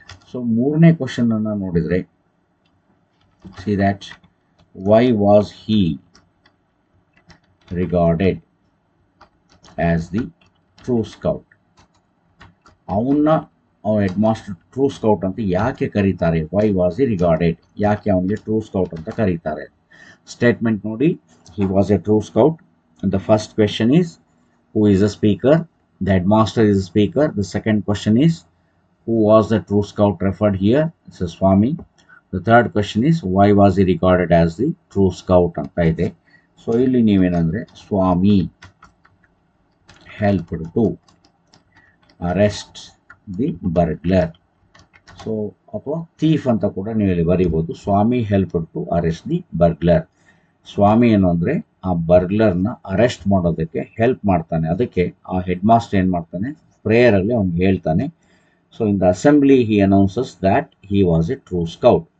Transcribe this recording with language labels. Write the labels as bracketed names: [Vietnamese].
[English] so [Kannada] ಮೂರನೇ ಕ್ವಶನನ್ನು ನೋಡಿದರೆ, [English] See that why was he regarded as the true scout. [Kannada] ಅವನ್ನ ಅವ್ರ ಹೆಡ್ ಮಾಸ್ಟರ್ ಟ್ರೂ ಸ್ಕೌಟ್ ಅಂತ ಯಾಕೆ ಕರೀತಾರೆ? [English] why was he regarded, [Kannada] ಯಾಕೆ ಅವನಿಗೆ ಟ್ರೂ ಸ್ಕೌಟ್ ಅಂತ ಕರೀತಾರೆ? ಸ್ಟೇಟ್ಮೆಂಟ್ ನೋಡಿ, [English] He was a true scout. The first question is who is the speaker? The headmaster is the speaker. The second question is who was the true scout referred here? It's a Swami. The third question is why was he regarded as the true scout [Kannada] anta ide. [English] So [Kannada] illi neevenandre [English] Swami helped to arrest the burglar. [Kannada] So ಅಥವಾ thief ಅಂತ ಕೂಡ ನೀವು ಇಲ್ಲಿ ಬರೀಬೋದು. [English] Swami helped to arrest the burglar. [Kannada] ಸ್ವಾಮಿ ಏನು ಅಂದರೆ ಆ ಬರ್ಗ್ಲರ್ನ arrest ಮಾಡೋದಕ್ಕೆ help ಮಾಡ್ತಾನೆ. ಅದಕ್ಕೆ ಆ ಹೆಡ್ ಮಾಸ್ಟರ್ ಏನು ಮಾಡ್ತಾನೆ, ಪ್ರೇಯರಲ್ಲಿ ಅವ್ನಿಗೆ ಹೇಳ್ತಾನೆ. [English] So in the assembly he announces that he was a true scout.